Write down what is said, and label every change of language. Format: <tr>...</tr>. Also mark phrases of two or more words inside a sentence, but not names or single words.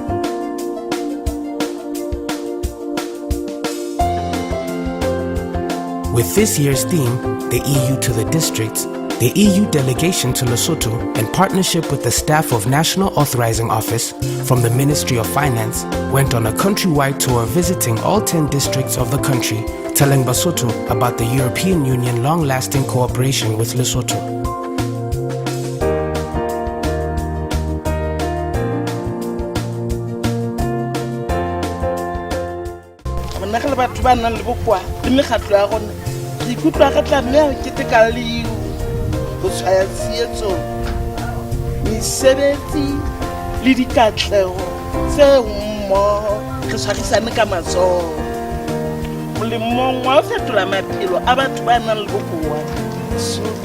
<en>With this year's theme, the EU to the districts, the EU delegation to Lesotho, in partnership with the staff of National Authorizing Office from the Ministry of Finance, went on a countrywide tour visiting all 10 districts of the country, telling Basotho about the European Union long-lasting cooperation with Lesotho.</en> <st>Ho tshwaya tsietso mesebetsi le dikatleho tse mmoho re tshwarisane ka matsoho molemong wa ho fetola maphelo a batho ba nang le bokowa Lesotho.</st>